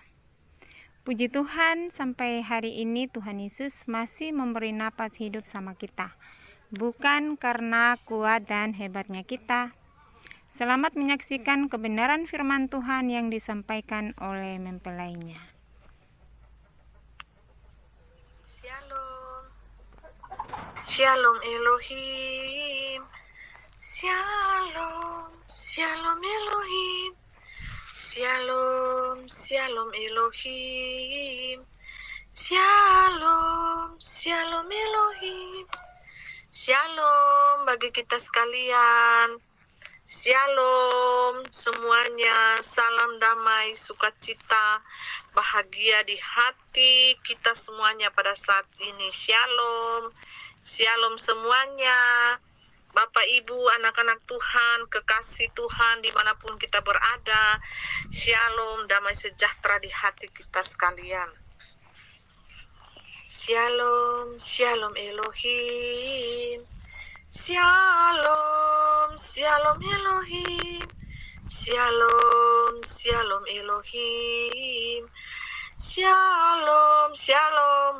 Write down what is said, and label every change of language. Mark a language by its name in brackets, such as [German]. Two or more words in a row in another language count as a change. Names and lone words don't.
[Indonesian] Puji Tuhan, sampai hari ini Tuhan Yesus masih memberi napas hidup sama kita. Bukan karena kuat dan hebatnya kita. Selamat menyaksikan kebenaran firman Tuhan yang disampaikan oleh mempelainya. [Hebrew] שלום אלוהים, שלום, שלום אלוהים, שלום, שלום אלוהים, שלום, שלום אלוהים, שלום [Indonesian] bagi kita sekalian, Shalom semuanya, salam damai, sukacita, bahagia di hati kita semuanya pada saat ini. Shalom. Shalom semuanya, Bapak Ibu, anak-anak Tuhan, kekasih Tuhan dimanapun kita berada. Shalom, damai sejahtera di hati kita sekalian. [Hebrew] שלום, שלום אלוהים, שלום, שלום אלוהים, שלום, שלום אלוהים, שלום, שלום